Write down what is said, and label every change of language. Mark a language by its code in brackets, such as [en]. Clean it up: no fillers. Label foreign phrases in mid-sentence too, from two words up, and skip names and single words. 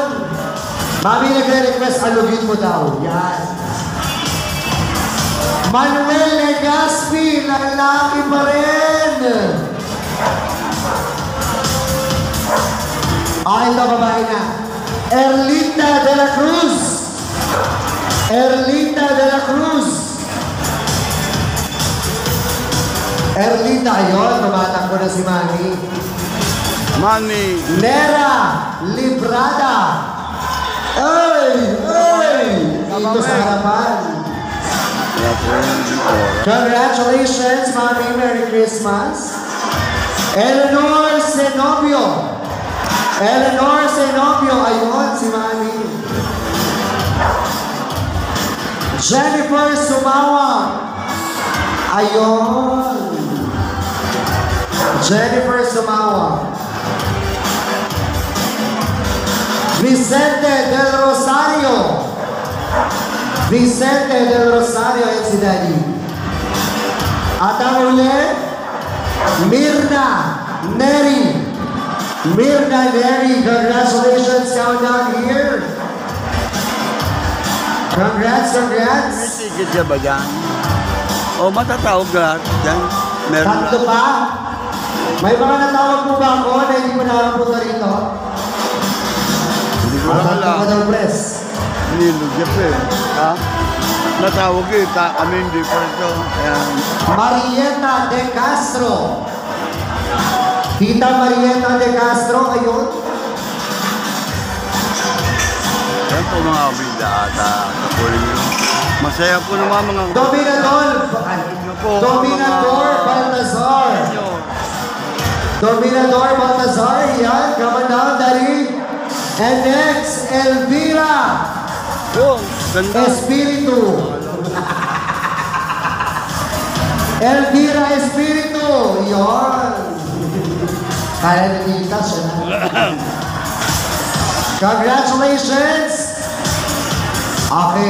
[tl] Mami nagre-request, alugin mo daw. Yan. Manuel Legaspi, lalaki pa rin. Ito, babae na. Erlinda de la Cruz. Erlinda de la Cruz. Erlinda, ayun, tumatakbo na si Manny. Manny. Nera Librada. Dito sa harapan. Congratulations, Mami. [en] Merry Christmas. Eleanor Zenobio. [tl] Eleanor Zenobio. Ayun, si Mami. Jennifer Sumawa. Ayun. Jennifer Sumawa. Vicente del Rosario. Vicente del Rosario, yan si Daddy. At ang uli, Mirna Neri. [en] Mirna Neri, congratulations, countdown here. [tl] Congrats. May ticket siya ba dyan? O matatawag lahat dyan? Meron Tatlo pa? May mga natawag mo ba ako na hindi mo nakapunta rito? Hindi ko lang Tatlo alam. pa daw, press. Nilugip eh. Ha? Natawag eh. Kami hindi pa ito. Ayan. Marieta de Castro. Tita Marieta de Castro, ayun. Yan po mga kabila at kapuling yun. Masaya po naman mga Dominador. Dominador Baltazar. Dominador Baltazar. Yan. [en] Come on down, Daddy. And next, Elvira [tl] Yun, ganda. Espiritu. Elvira Espiritu. Yan. Kaya nilita siya na. [en] Congratulations! Okay.